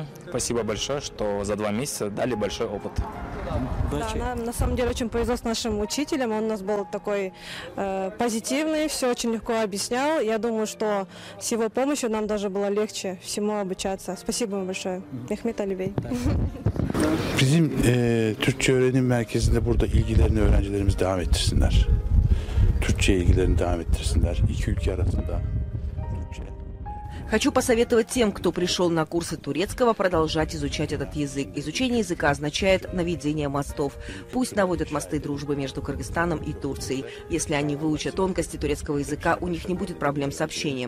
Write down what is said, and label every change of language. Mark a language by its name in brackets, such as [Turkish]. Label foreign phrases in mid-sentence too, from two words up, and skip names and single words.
[Russian] Спасибо большое, что за 2 месяца дали большой опыт. Да, нам на самом деле очень повезло с нашим учителем. Он у нас был такой позитивный, все очень легко объяснял. Я думаю, что с его помощью нам даже было легче всему обучаться. Спасибо вам большое. Мехмет Алибей. [Turkish] Bizim Türkçe öğrenim merkezinde burada ilgilerini öğrencilerimiz devam ettirsinler. Türkçe ilgilerini devam ettirsinler. İki ülke arasında. [Russian] Хочу посоветовать тем, кто пришел на курсы турецкого, продолжать изучать этот язык. Изучение языка означает наведение мостов. Пусть наводят мосты дружбы между Кыргызстаном и Турцией. Если они выучат тонкости турецкого языка, у них не будет проблем с общением.